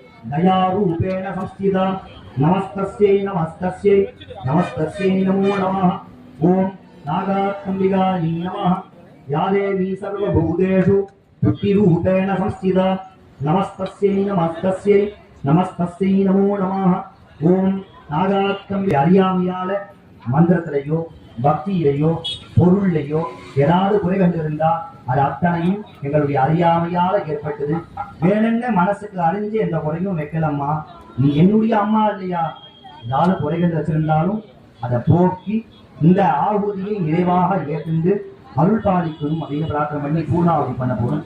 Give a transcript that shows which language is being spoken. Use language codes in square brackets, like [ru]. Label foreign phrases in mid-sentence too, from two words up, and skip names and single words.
[sa] दयारूपेण संस्थिता नमस्तस्यै नमस्तस्यै नमस्तस्यै नमो नमः ओम नागात्मदिगायै नमः या देवी सर्वभूतेषु बुद्धिरूपेण संस्थिता नमस्तस्यै नमस्तस्यै नमस्तस्यै नमो नमः ओम नागात्मदिगायै [ta] அறியாமையால மந்திரத்திலேயோ பக்தியிலேயோ பொருளிலேயோ ஏதாவது குறைகள் இருந்தா அது அத்தனையும் எங்களுடைய அறியாமையால ஏற்பட்டது. வேணுங்க மனசுக்கு அறிஞ்சு எந்த குறையும் வைக்கலம்மா, நீ என்னுடைய அம்மா இல்லையா, ஏதாவது குறைகள் வச்சிருந்தாலும் அதை போக்கி இந்த ஆகுதியை நிறைவாக ஏற்று அருள் பாலிக்கணும் அப்படின்னு பிரார்த்தனை பண்ணி பூர்ணாவதி பண்ண போதும்.